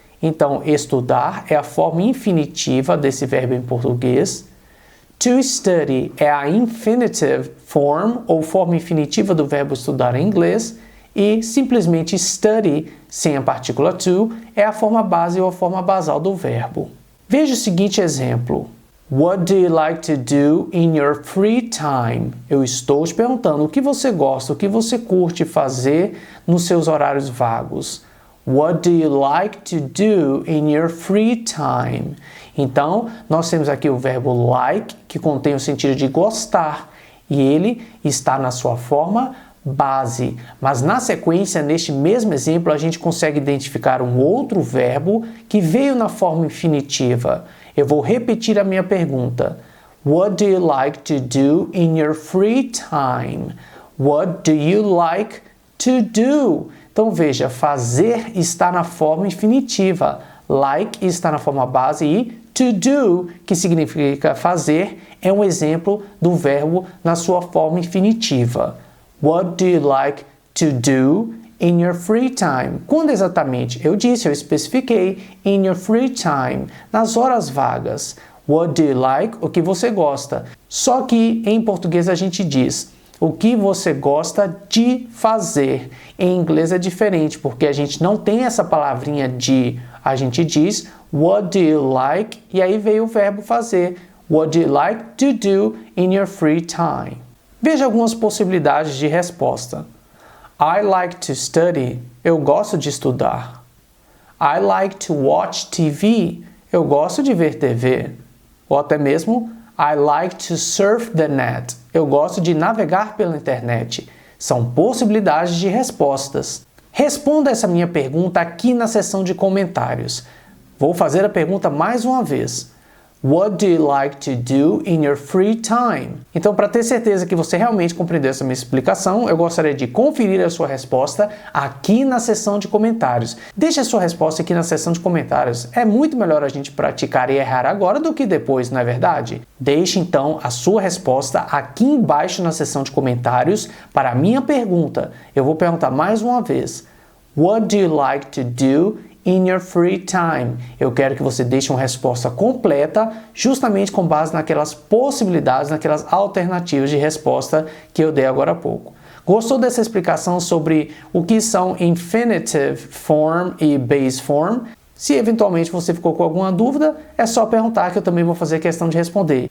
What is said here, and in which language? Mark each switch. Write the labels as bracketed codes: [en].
[pt] Então, estudar é a forma infinitiva desse verbo em português. To study é a infinitive form ou forma infinitiva do verbo estudar em inglês. E simplesmente study, sem a partícula to, é a forma base ou a forma basal do verbo. Veja o seguinte exemplo. [en] What do you like to do in your free time? [pt] Eu estou te perguntando o que você gosta, o que você curte fazer nos seus horários vagos. [en] What do you like to do in your free time? [pt] Então, nós temos aqui o verbo like, que contém o sentido de gostar, e ele está na sua forma base. Mas na sequência, neste mesmo exemplo, a gente consegue identificar um outro verbo que veio na forma infinitiva. Eu vou repetir a minha pergunta. [en] What do you like to do in your free time? What do you like to do? [pt] Então veja, fazer está na forma infinitiva. Like está na forma base e to do, que significa fazer, é um exemplo do verbo na sua forma infinitiva. [en] What do you like to do in your free time? [pt] Quando exatamente? Eu especifiquei [en] in your free time, [pt] nas horas vagas. [en] What do you like? [pt] O que você gosta. Só que em português a gente diz o que você gosta de fazer. Em inglês é diferente, porque a gente não tem essa palavrinha de A gente diz [en] what do you like [pt] e aí veio o verbo fazer. [en] What do you like to do in your free time? [pt] Veja algumas possibilidades de resposta. [en] I like to study. [pt] Eu gosto de estudar. [en] I like to watch TV. [pt] Eu gosto de ver TV. Ou até mesmo [en] I like to surf the net. [pt] Eu gosto de navegar pela internet. São possibilidades de respostas. Responda essa minha pergunta aqui na seção de comentários. Vou fazer a pergunta mais uma vez. [en] What do you like to do in your free time? [pt] Então, para ter certeza que você realmente compreendeu essa minha explicação, eu gostaria de conferir a sua resposta aqui na seção de comentários. Deixe a sua resposta aqui na seção de comentários. É muito melhor a gente praticar e errar agora do que depois, não é verdade? Deixe então a sua resposta aqui embaixo na seção de comentários para a minha pergunta. Eu vou perguntar mais uma vez. [en] What do you like to do in your free time? [pt] Eu quero que você deixe uma resposta completa, justamente com base naquelas possibilidades, naquelas alternativas de resposta que eu dei agora há pouco. Gostou dessa explicação sobre o que são infinitive form e base form? Se eventualmente você ficou com alguma dúvida, é só perguntar que eu também vou fazer questão de responder.